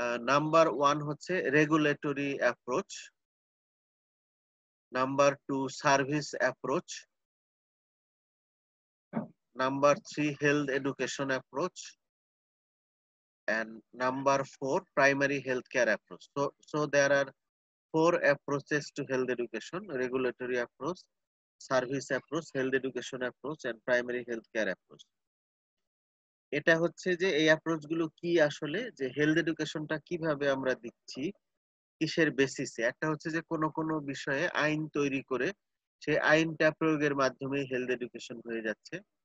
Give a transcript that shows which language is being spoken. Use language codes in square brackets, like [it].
[en] Number 1 হচ্ছে regulatory approach, number 2 service approach, number 3 health education approach, and number 4 primary healthcare approach. So there are 4 approaches to health education: regulatory approach, service approach, health education approach and primary health care approach. [bn] এটা হচ্ছে যে এই approach গুলো কি আসলে, যে health এডুকেশনটা কিভাবে আমরা দিচ্ছি, কিসের বেসিসে। একটা হচ্ছে যে কোনো কোনো বিষয়ে আইন তৈরি করে সেই আইনটা প্রয়োগের মাধ্যমে হেলথ এডুকেশন হয়ে যাচ্ছে।